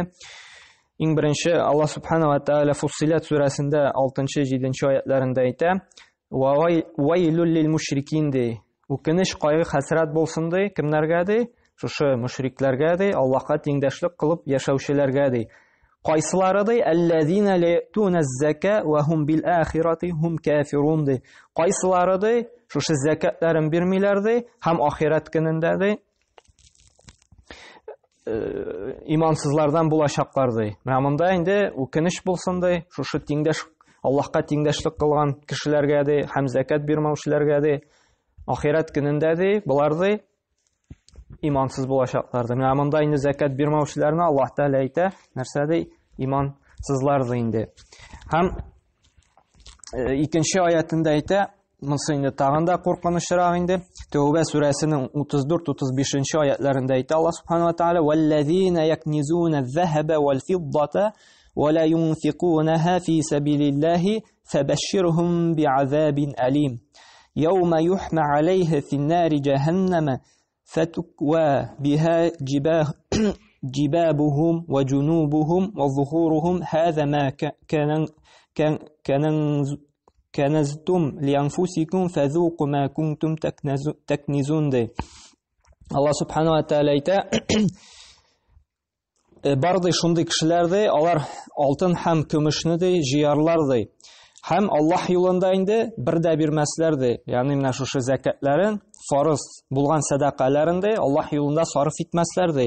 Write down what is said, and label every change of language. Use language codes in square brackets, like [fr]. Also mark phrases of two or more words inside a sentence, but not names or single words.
[tt] Иң беренче [ar] الله سبحانه وتعالى [tt] Фуссилат сурасында 6-7 аятларында әйтә: [ar] "ويل للمشركين" [tt] ди. Үкенеч, кайгы, хәсрәт булсын ди кемнәргә ди? Шушы мушрикләргә ди, Аллаһка тиңдәшлек кылып яшәүчеләргә ди. Кайсылары ди? [ar] الذين لا يؤتون الزكاة وهم بالآخرة هم كافرون ди. [tt] Кайсылары ди? Шушы закатларын бирмиләр ди, һәм ахират көнендә ди имансызлардан булачаклар ди. Менә монда инде үкенеч булсын ди, шушы тиңдәш Аллаһка тиңдәшлек кылган кешеләргә ди, һәм закат бирмәүчеләргә ди, ахират көнендә ди, булар ди имансыз булачаклар ди. Менә монда инде закат бирмәүчеләрне Аллаһ Тәгалә әйтә, нәрсә ди? Имансызлар ди инде. Һәм икенче аятында әйтә, монысы инде тагын да куркынычрак инде. Тәүбә сүрәсенең 34-35 аятларында әйтә [ar] الله سبحانه وتعالى والذين يكنزون الذهب والفضة ولا ينفقونها في سبيل الله فبشرهم بعذاب أليم. يوم يحمى عليها في نار جهنم فتكوى بها جبابهم وجنوبهم وظهورهم هذا ما كنزتم لأنفسكم فذوقوا ما كنتم تكنزون دي. الله سبحانه وتعالى [tt] әйтә: "Барды шундый кешеләр ди, алар алтын һәм көмешне ди җыярлар ди. Һәм Аллаһ юлында инде бер дә бирмәсләр ди. Ягъни менә шушы закатларын, фарыз булган садакаларын ди Аллаһ юлында сарыф итмәсләр ди.